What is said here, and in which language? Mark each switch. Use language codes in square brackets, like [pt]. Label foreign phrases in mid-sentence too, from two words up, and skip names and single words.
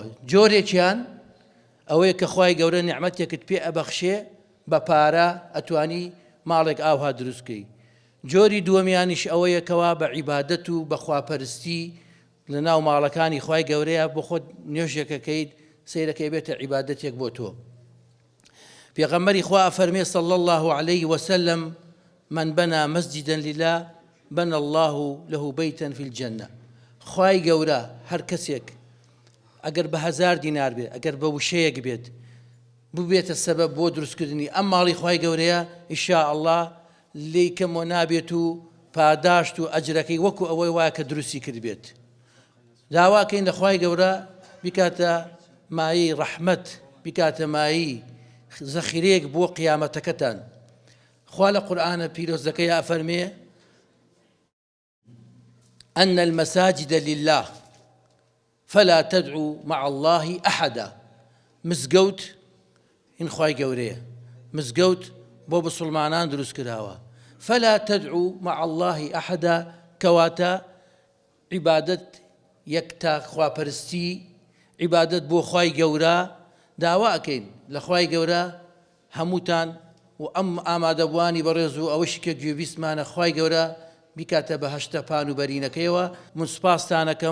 [ckb] جۆرێکیان ئەوەیە کە خوای گەورە نعمەتێکت پێ ئەبەخشێ بە پارە ئەتوانی ماڵێک ئاوها دروستکەی. جۆری دووەمیانیش ئەوەیە کەوا بە عیبادەت و بە خواپەرستی لە ناو ماڵەکانی خوای گەورەیە بۆ خۆت نوێژێکەکەیت، سەیرەکەی بێتە عیبادەتێک بۆ تۆ. پێغەمبەری خوا ئەفەرمێ [ar] صلی الله عليه وسلم: من بنى مسجدا لله بنى الله له بيتا في الجنة. [ckb] خوای گەورە هەر کەسێک ئەگەر بە 1000 دینار بێت، ئەگەر بە وشەیەک بێت، ببێتە سەبەب بۆ دروستکردنی ئەم ماڵی خوای گەورەیە، [ar] ئینشاء الله [ckb] لێی کەمەوە نابێت و پاداشت و ئەجرەکەی وەکو ئەوەی وایە کە دروستی کرد بێت. داواکەین لە خوای گەورە بیکاتە مایەی ڕەحمەت، بیکاتە مایەی زەخیرەیەک بۆ قیامەتەکەتان. خوا لە قورئانە پیرۆزەکەی ئەفەرمێ: [ar] أن المساجد لله فلا تدعوا مع الله أحدا. [ckb] مزگەوت هین خوای گەورەیە، مزگەوت بۆ بسڵمانان دروست کراوە. [ar] فلا تدعوا مع الله أحدا [ckb] کەواتە عیبادەت یەکتا خواپەرستی، عیبادەت بۆ خوای گەورە داواکەین لە خوای گەورە هەمووتان و ئەم ئامادەبوانی بەڕێز و ئەوەشی کە گوێبیستمانە خوای گەورە بیکاتە بە هەشتە پان و بەرینەکەیەوە من سوپاستانەکەم